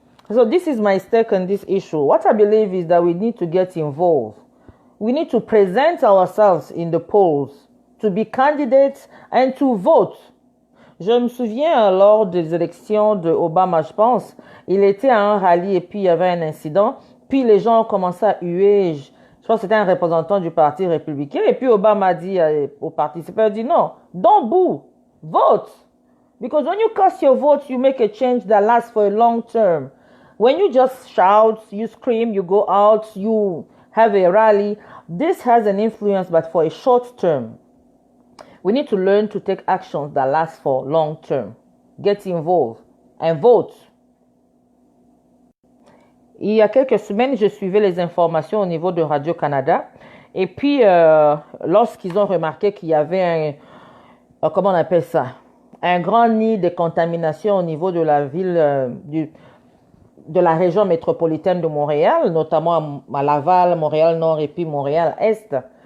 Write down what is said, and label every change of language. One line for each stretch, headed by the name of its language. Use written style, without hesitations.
English: So this is my stake on this issue. What I believe is that we need to get involved. We need to present ourselves in the polls, to be candidates and to vote.
French: Je me souviens lors des élections de Obama, je pense, il était à un rallye et puis il y avait un incident. Puis les gens ont commencé à huer. Je pense que c'était un représentant du Parti républicain. Et puis Obama a dit aux participants, il dit non,
English: don't boo, vote. Because when you cast your vote, you make a change that lasts for a long term. When you just shout, you scream, you go out, you have a rally, this has an influence, but for a short term. We need to learn to take actions that last for long term. Get involved and vote.
French: Il y a quelques semaines, je suivais les informations au niveau de Radio-Canada. Et puis, lorsqu'ils ont remarqué qu'il y avait comment on appelle ça? Un grand nid de contamination au niveau de la ville, de la région métropolitaine de Montréal, notamment à Laval, Montréal-Nord et puis Montréal-Est.